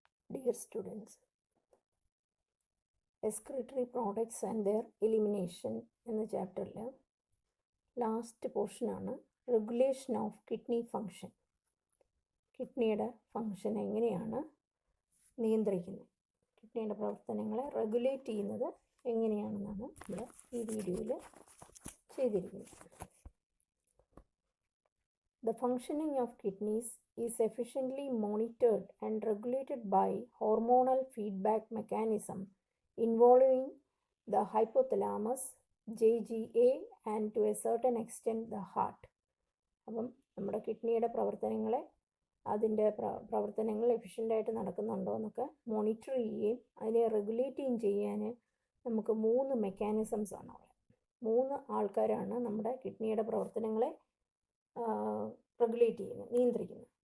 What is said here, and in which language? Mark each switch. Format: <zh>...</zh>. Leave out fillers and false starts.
<en>Dear students, excretory products and their elimination</en> <ml>എന്ന ചാപ്റ്ററിൽ last പോർഷനാണ്</ml> <en>Regulation of kidney function.</en> <ml>കിഡ്നിയുടെ ഫങ്ഷൻ എങ്ങനെയാണ് നിയന്ത്രിക്കുന്നത്, കിഡ്നിയുടെ പ്രവർത്തനങ്ങളെ റെഗുലേറ്റ് ചെയ്യുന്നത് എങ്ങനെയാണെന്നാണ് നമ്മൾ ഈ വീഡിയോയിൽ ചെയ്തിരിക്കുന്നത്.</ml> <en>The functioning of kidneys is efficiently monitored and regulated by hormonal feedback mechanism involving the hypothalamus, JGA, and to a certain extent the heart.</en> <ml>അപ്പം നമ്മുടെ കിഡ്നിയുടെ പ്രവർത്തനങ്ങളെ അതിൻ്റെ പ്രവർത്തനങ്ങൾ എഫിഷ്യൻ്റായിട്ട് നടക്കുന്നുണ്ടോ എന്നൊക്കെ മോണിറ്റർ ചെയ്യുകയും അതിനെ റെഗുലേറ്റ് ചെയ്യാൻ നമുക്ക് 3 മെക്കാനിസംസ് ആണ് ഉള്ളത്. 3 ആൾക്കാരാണ് നമ്മുടെ കിഡ്നിയുടെ പ്രവർത്തനങ്ങളെ റെഗുലേറ്റ് ചെയ്യുന്നത്, നിയന്ത്രിക്കുന്നത്.</ml>